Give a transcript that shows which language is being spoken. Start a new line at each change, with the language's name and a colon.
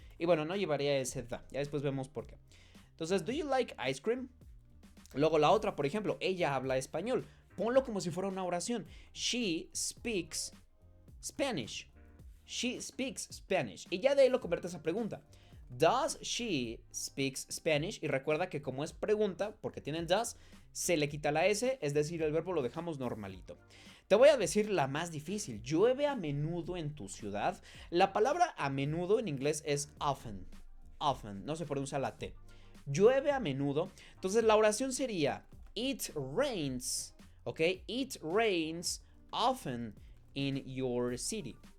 Spanish: Y bueno, no llevaría ese da, ya después vemos por qué. Entonces,
English: do you like ice cream?
Spanish: Luego la otra, por ejemplo, ella habla español. Ponlo como si fuera una oración.
English: She speaks Spanish. She speaks Spanish.
Spanish: Y ya de ahí lo conviertes a pregunta.
English: Does she speaks Spanish?
Spanish: Y recuerda que como es pregunta, porque tiene el does, se le quita la S, es decir, el verbo lo dejamos normalito. Te voy a decir la más difícil. ¿Llueve a menudo en tu ciudad? La palabra a menudo en inglés es often. Often, no se pronuncia la T. Llueve a menudo. Entonces la oración sería
English: it rains.
Spanish: ¿Ok?
English: It rains often in your city.